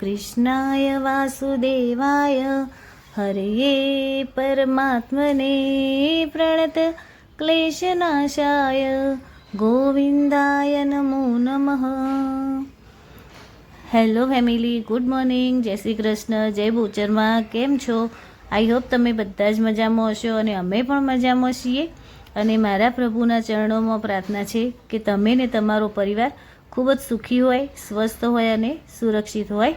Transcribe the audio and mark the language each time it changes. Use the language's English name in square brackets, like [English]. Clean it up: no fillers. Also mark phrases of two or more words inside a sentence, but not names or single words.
[Sanskrit] कृष्णाय वासुदेवाय हरये परमात्मने प्रणत क्लेशनाशाय गोविंदाय नमो नमः। [English] Hello family, good morning, [Gujarati] જય શ્રી કૃષ્ણ, જય ભૂચરમાં. કેમ છો? [English] I hope [Gujarati] તમે બધા જ મજામાં હશો અને અમે પણ મજામાં છીએ. અને મારા પ્રભુના ચરણોમાં પ્રાર્થના છે કે તમે ને તમારો પરિવાર ખૂબ જ સુખી હોય, સ્વસ્થ હોય અને સુરક્ષિત હોય.